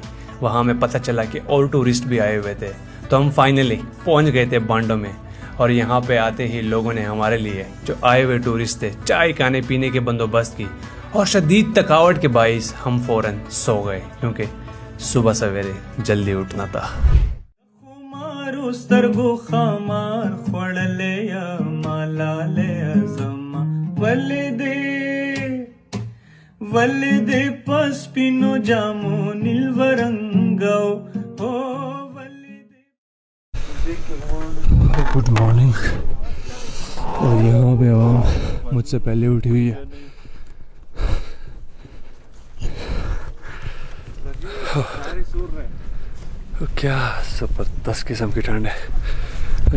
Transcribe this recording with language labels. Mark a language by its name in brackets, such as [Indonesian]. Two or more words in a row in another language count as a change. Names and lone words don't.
[Urdu] وہاں ہمیں پتا چلا کہ اور ٹورسٹ بھی آئے ہوئے تھے۔ تو ہم فائنلی پہنچ گئے تھے بانڈوں میں، اور یہاں پہ آتے ہی لوگوں نے ہمارے لیے، جو آئے ہوئے ٹورسٹ تھے، چائے کھانے پینے کے بندوبست کی، اور شدید تھکاوٹ کے باعث ہم فوراً سو گئے، کیونکہ صبح سویرے جلدی اٹھنا تھا. [Pashto] سترګو خمار خړلې مالاله زما ولدې پس پینو جامو نیلورنګو او ولدې। [English] Good morning. [Urdu] اور یہاں پہ عوام مجھ سے پہلے اٹھی ہوئی ہے. کیا زبردست قسم کی ٹھنڈ ہے.